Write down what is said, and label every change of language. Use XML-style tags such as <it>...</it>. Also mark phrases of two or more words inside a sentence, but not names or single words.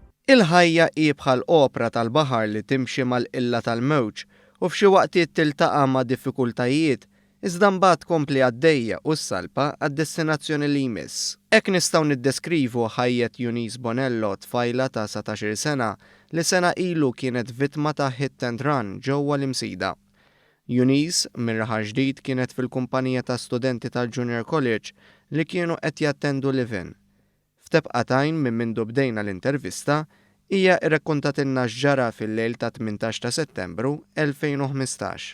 <mt>Il-ħajja hi bħal opra tal-baħar li timxi mal-qilla tal-mewġ u f'xi waqtiet tiltaqa' ma' diffikultajiet iżda mbagħad tkompli għaddejja u s-salpa għad-destinazzjoni li jmiss. Hekk nistgħu niddeskrivu ħajjet Eunice Bonello, tfajla ta' 17-il sena li sena ilu kienet vittma ta'</mt> <en>hit and run</en> <mt>ġewwa l-Imsida. Eunice mir-raħal ġdid kienet fil-kumpanija ta' studenti tal-Junior College li kienu qed jattendu live-in. F'tebqatajn minn mindu bdejna l-intervista hija rrakkuntatilna x'ġara fil-lejl ta' 18 ta' Settembru 2015.</mt>